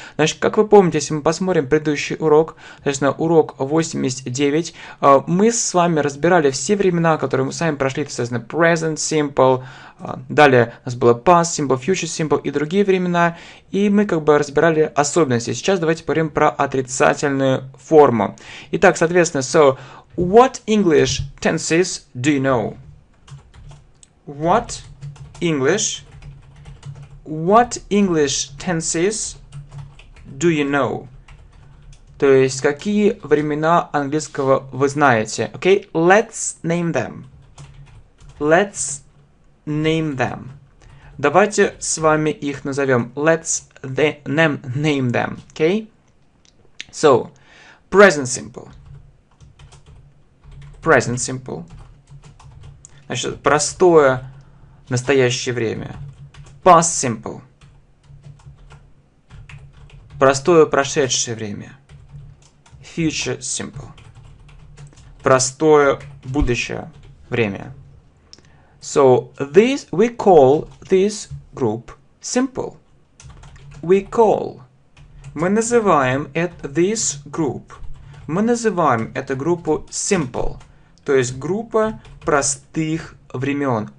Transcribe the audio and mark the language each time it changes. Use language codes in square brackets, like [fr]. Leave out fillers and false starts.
[ru] Значит, как вы помните, если мы посмотрим предыдущий урок, соответственно, урок 89, мы с вами разбирали все времена, которые мы с вами прошли, соответственно, present simple, далее у нас было past simple, future simple и другие времена, и мы как бы разбирали особенности. Сейчас давайте поговорим про отрицательную форму. Итак, соответственно, [en] so, what English tenses do you know? What English tenses do you know? [ru] То есть, какие времена английского вы знаете? [en] Okay, let's name them. Let's name them. [ru] Давайте с вами их назовем. [en] Let's name them. Okay? So, present simple. Present simple. [ru] Значит, простое настоящее время. [en] Past simple. [ru] Простое прошедшее время. Future simple. Простое будущее время. [en] So we call this group simple. We call. [ru] Мы называем [en] this group. [ru] Мы называем эту группу simple. То есть группа простых времен.